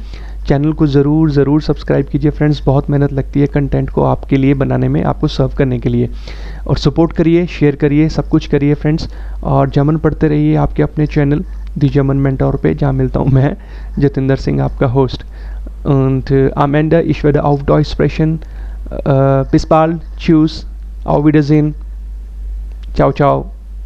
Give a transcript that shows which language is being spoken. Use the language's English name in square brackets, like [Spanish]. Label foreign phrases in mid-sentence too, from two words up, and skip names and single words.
[Hindi] चैनल को ज़रूर सब्सक्राइब कीजिए फ्रेंड्स, बहुत मेहनत लगती है कंटेंट को आपके लिए बनाने में, आपको सर्व करने के लिए। और सपोर्ट करिए, शेयर करिए, सब कुछ करिए फ्रेंड्स। और जर्मन पढ़ते रहिए आपके अपने चैनल दी जर्मन मेंटोर पे, जहाँ मिलता हूँ मैं जतिंदर सिंह आपका होस्ट। [German] Und am Ende, ich werde auf Deutsch sprechen. Bis bald, tschüss, auf Wiedersehen, ciao ciao।